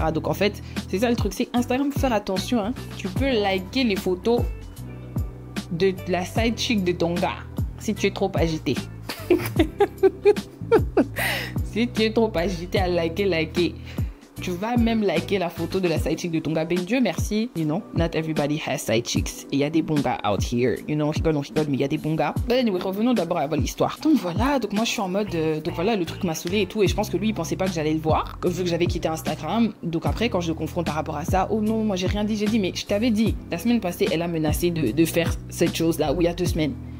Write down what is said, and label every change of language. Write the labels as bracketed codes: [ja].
[fr] Donc, en fait, c'est ça le truc. C'est Instagram, faut faire attention. Hein. Tu peux liker les photos de la side chick de ton gars si tu es trop agité. Si tu es trop agité à liker. Tu vas même liker la photo de la side chick de ton gars. Ben Dieu merci, [en] you know, not everybody has side chicks. [fr] Et il y a des bons gars [en] out here, you know, [fr] on rigole, mais il y a des bons gars. [en] But anyway, [fr] revenons d'abord à l'histoire. Donc voilà, donc moi je suis en mode, donc voilà, le truc m'a saoulé et tout, et je pense que lui il pensait pas que j'allais le voir, vu que j'avais quitté Instagram. Donc après, quand je le confronte par rapport à ça, oh non, moi j'ai rien dit, j'ai dit, mais je t'avais dit, la semaine passée, elle a menacé de faire cette chose-là, où il y a 2 semaines.